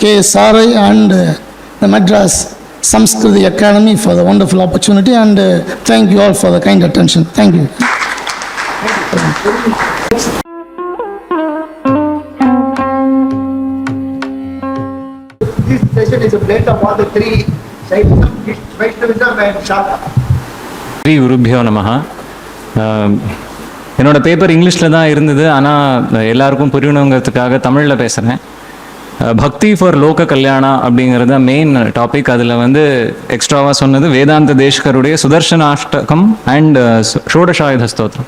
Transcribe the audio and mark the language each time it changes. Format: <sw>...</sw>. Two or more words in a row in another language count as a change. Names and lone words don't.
<en>Sarai and the Madras Sanskrit Academy for the wonderful opportunity, and thank you all for the kind attention. Thank you. This session is a blend of all the 3 Vaishnavism and Sakta.</en> <sa>श्री गुरुभ्यो नमः.</sa> <ta>என்னோடய பேப்பர் இங்கிலீஷில் தான் இருந்தது, ஆனால் எல்லாருக்கும் புரியணுங்கிறதுக்காக தமிழில் பேசுகிறேன். பக்தி ஃபார் லோக கல்யாணா அப்படிங்கிறது தான்</ta> <en>main topic.</en> <ta>அதில் வந்து எக்ஸ்ட்ராவாக சொன்னது வேதாந்த தேஷ்கருடைய சுதர்சனாஷ்டகம் அண்ட் ஷோடசாயுத ஸ்தோத்திரம்.</ta>